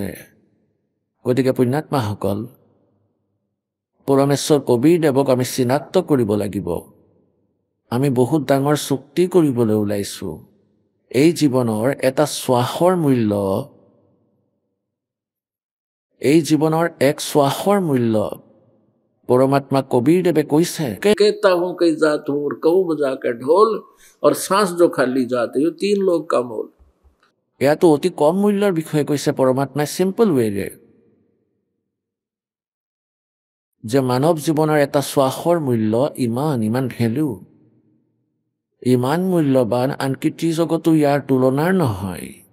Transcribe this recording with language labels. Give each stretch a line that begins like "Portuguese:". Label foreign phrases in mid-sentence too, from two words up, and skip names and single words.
Assamese: গতিকে পুণ্যাত্মাসকল, পৰমেশ্বৰ কবীৰদেৱক আমি চিনাক্ত কৰিব লাগিব। আমি বহুত ডাঙৰ চুক্তি কৰিবলৈ ওলাইছো। এই জীৱনৰ এটা শ্বাসৰ মূল্য, এই জীৱনৰ এক শ্বাসৰ মূল্য পৰমাত্মা কবীৰদেৱে কৈছে,
Hindi: कहता हूं कई जात हूं और कहूं बजा के ढोल और सांस जो खाली जाते हो 3 लोग का मोल।
Assamese: ইয়াতো অতি কম মূল্যৰ বিষয়ে কৈছে পৰমাত্মাই
English: simple way,
Assamese: যে মানৱ জীৱনৰ এটা শ্বাসৰ মূল্য ইমান ভেলু, ইমান মূল্যৱান, আনকি ত্ৰিজগতো ইয়াৰ তুলনাৰ নহয়।